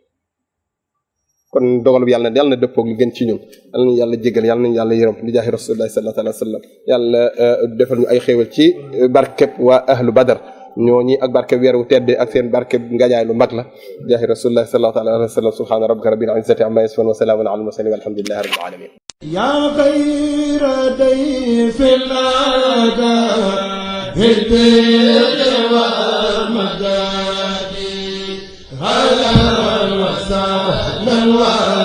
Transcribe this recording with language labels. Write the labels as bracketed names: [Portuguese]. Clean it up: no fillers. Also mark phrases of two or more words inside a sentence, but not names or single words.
[Wolof] kon dogal bi yàlla na dëppoog li gën ci ñun yàlla nañu yàlla jégal yàlla nañu yàlla yërëm li jaahi [Arabic] رسول الله صلى الله عليه وسلم [Wolof] yàlla defal ñu ay xéewal ci barkeb waa [Arabic] أهل بدر [Wolof] ñooñi ak barkeb weer wu tedd ak seen barkeb ngajaay lu mag la jaahi [Arabic] رسول الله صلى الله عليه وسلم سبحان ربك رب العزة عما يصفون وسلام على المرسلين والحمد لله رب العالمين يا خير ضيف أتى بالبر والمدد أهلا وسهلا و